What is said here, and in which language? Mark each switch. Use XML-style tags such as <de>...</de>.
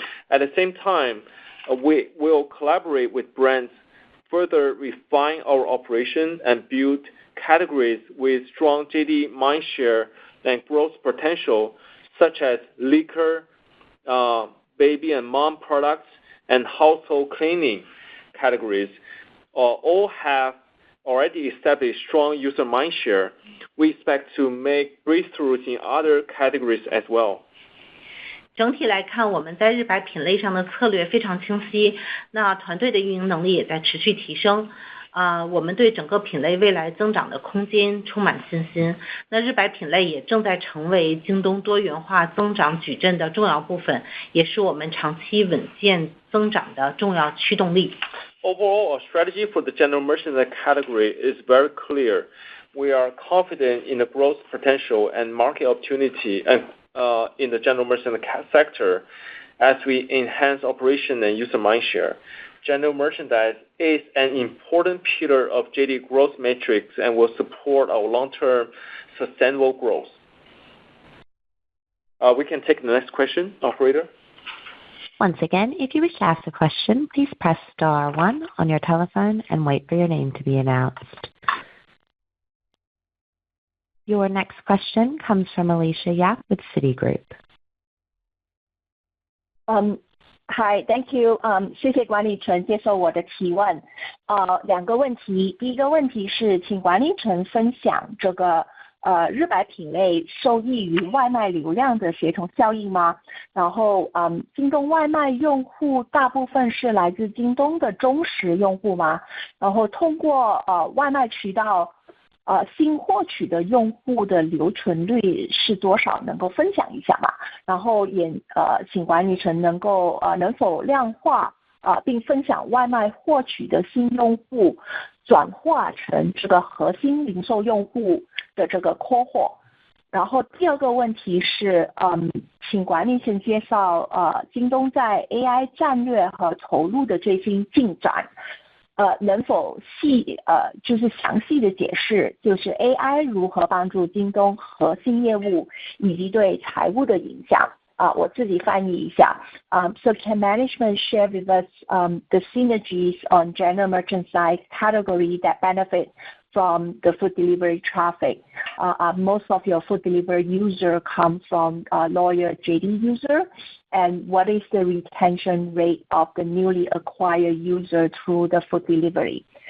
<en>At the same time, we will collaborate with brands, further refine our operation, and build categories with strong JD mindshare and growth potential, such as liquor, baby and mom products, and household cleaning categories. All have already established strong user mindshare. We expect to make breakthroughs in other categories as well.</en> <zh>整体来看，我们在日百品类上的策略非常清晰，那团队的运营能力也在持续提升。我们对整个品类未来增长的空间充满信心。那日百品类也正在成为京东多元化增长矩阵的重要部分，也是我们长期稳健增长的重要驱动力。 Overall, our strategy for the general merchandise category is very clear. We are confident in the growth potential and market opportunity in the general merchandise sector as we enhance operation and user mindshare. General merchandise is an important pillar of JD growth matrix and will support our long-term sustainable growth. We can take the next question, operator. Once again, if you wish to ask a question, please press star 1 on your telephone and wait for your name to be announced. Your next question comes from Alicia Yap with Citigroup. Hi, thank you. 谢谢管理层接受我的提问。两个问题，第一个问题是，请管理层分享这个日百品类受益于外卖流量的协同效应吗？然后京东外卖用户大部分是来自京东的忠实用户吗？然后通过外卖渠道新获取的用户的留存率是多少？能够分享一下吗？然后也请管理层能否量化并分享外卖获取的新用户转化成这个核心零售用户的这个 cohort。然后第二个问题是请管理层介绍京东在 AI 战略和投入的最新进展。能否就是详细的解释，就是 AI 如何帮助京东核心业务以及对财务的影响？我自己翻译一下。</zh> <en>So can management share with us the synergies on general merchandise category that benefit from the food delivery traffic? Most of your food delivery user come from loyal JD user, and what is the retention rate of the newly acquired user through the food delivery?</en>